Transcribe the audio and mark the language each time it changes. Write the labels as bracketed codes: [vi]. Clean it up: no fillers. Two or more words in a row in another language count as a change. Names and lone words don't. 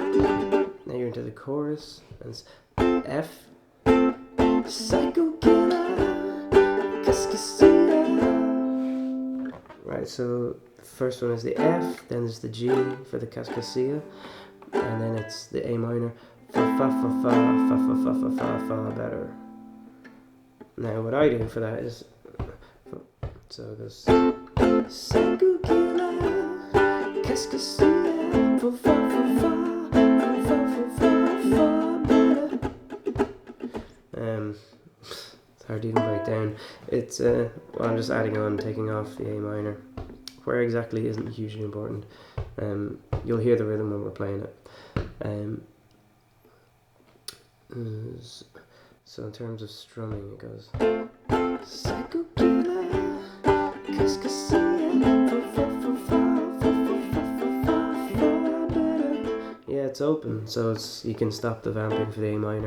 [en] Now you're into the chorus, and it's F, Psycho Killer, Right, so the first one is the F, then there's the G for the Cascasia, and then it's the A minor, fa fa fa fa fa fa fa fa fa fa better. Now what I do for that is, so it goes Psycho Killer, Cascasia, fa fa fa fa fa fa fa fa fa down. It's well, I'm just adding on, taking off the A minor. Where exactly isn't hugely important. You'll hear the rhythm when we're playing it. So in terms of strumming, it goes Psycho Killer, yeah, it's open, so you can stop the vamping for the A minor.